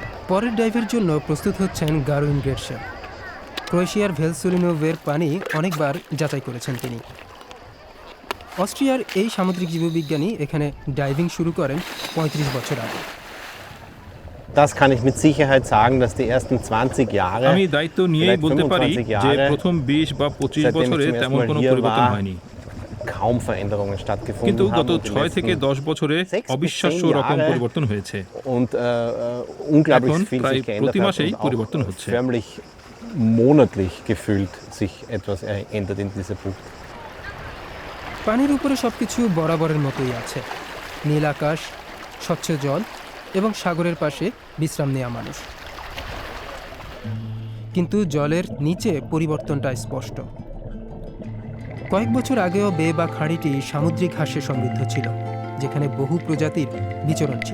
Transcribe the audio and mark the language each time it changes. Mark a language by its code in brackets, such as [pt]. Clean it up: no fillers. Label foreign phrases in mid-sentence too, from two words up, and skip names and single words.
[bn] পরের ডাইভের জন্য প্রস্তুত হচ্ছেন গারুইন গ্রেটসেন। ক্রোয়েশিয়ার ভেলসুলিনোভের পানি অনেকবার যাচাই করেছেন তিনি। অস্ট্রিয়ার এই সামুদ্রিক জীববিজ্ঞানী এখানে ডাইভিং শুরু করেন ৩৫ বছর আগে। [de] Das kann ich mit Sicherheit sagen, dass die ersten 20 Jahre, [bn] আমি দায়িত্ব নিয়েই বলতে পারি যে প্রথম ২০ বা ২৫ বছরে তেমন কোনো পরিবর্তন হয়নি, [de] kaum Veränderungen stattgefunden [bn] কিন্তু [de] haben. [bn] গত ৬ থেকে ১০ বছরে অবিশ্বাস্য রকম পরিবর্তন হয়েছে। [de] Und unglaublich [bn] এখন [de] viel [bn] প্রায় [de] sich geändert [bn] প্রতি [de] hat [bn] মাসেই [de] und auch [bn] পরিবর্তন হচ্ছে। [de] förmlich monatlich gefühlt sich etwas ändert in dieser Bucht. [bn] পানির উপরে সবকিছু বরাবরের মতোই আছে, নীল আকাশ, স্বচ্ছ জল এবং সাগরের পাশে বিশ্রাম নেওয়া মানুষ। কিন্তু জলের নিচে পরিবর্তনটা স্পষ্ট। কয়েক বছর আগেও বে বা খাঁড়িটি সামুদ্রিক ঘাসে সমৃদ্ধ ছিল, যেখানে বহু প্রজাতির বিচরণ ছিল।